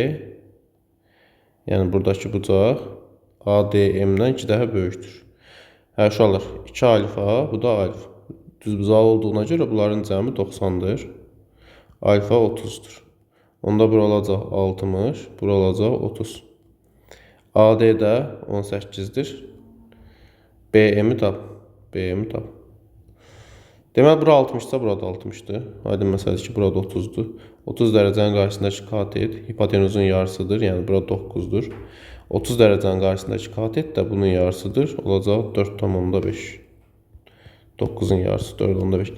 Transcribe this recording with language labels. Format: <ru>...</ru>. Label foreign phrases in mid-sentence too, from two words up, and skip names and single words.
<az>Yəni buradakı bucaq ADM-dən 2 dəfə böyükdür. Hə, uşaqlar, 2 alfa, bu da alfa. Düzbucaqlı olduğuna görə bunların cəmi 90-dır. Alfa 30-dur. Onda bura olacaq 60, bura olacaq 30. AD də 18-dir. BM-i tap. BM-i tap. Deməli, bura 60-sa, burada 60-dır. Aydın məsələdir ki, burada 30-dur. 30 dərəcənin qarşısındakı katet hipotenuzun yarısıdır. Yəni, bura 9-dur. 30 dərəcənin qarşısındakı katet də bunun yarısıdır. Olacaq 4,5. 9-un yarısı 4,5.</az>